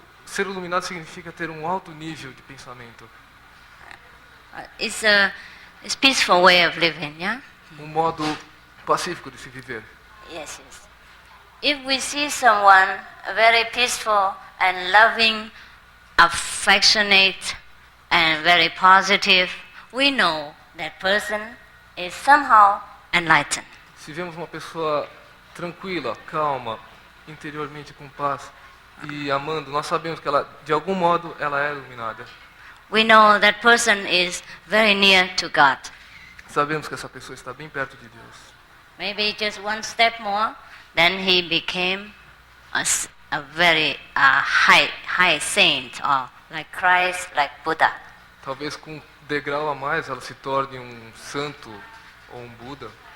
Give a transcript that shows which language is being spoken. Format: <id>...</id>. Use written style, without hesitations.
<pt>ser iluminado significa ter um alto nível de pensamento.</pt> <en>It's peaceful way of living, yeah?</en> <pt>Modo pacífico de se viver.</pt> <en>Yes, yes. If we see someone very peaceful and loving, affectionate, and very positive, we know that person is somehow enlightened.</en> <pt>Se vemos uma pessoa tranquila, calma, interiormente com paz e amando, nós sabemos que ela, de algum modo, ela é iluminada.</pt> <en>We know that person is very near to God.</en> <pt>Sabemos que essa pessoa está bem perto de Deus.</pt> <en>Maybe just one step more, then he became a very high saint, or like Christ, like Buddha.</en> <pt>Talvez com um degrau a mais ela se torne um santo ou um Buda.</pt>